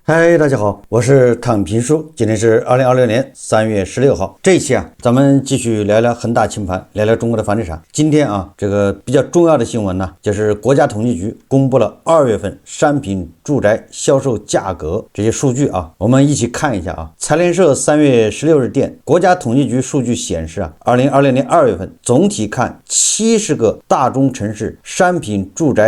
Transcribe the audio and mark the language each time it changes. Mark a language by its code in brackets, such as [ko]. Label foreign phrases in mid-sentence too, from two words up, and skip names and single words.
[zh] 嗨，大家好，我是躺平叔，今天是2026年3月16号。这一期咱們繼續聊聊恒大清盤，聊聊中國的房地產。今天這個比較重要的新聞呢，就是國家統計局公布了2月份商品住宅銷售價格這些數據我們一起看一下財聯社 3月16日電，國家統計局數據顯示2026年2月份總體看70個大中城市商品住宅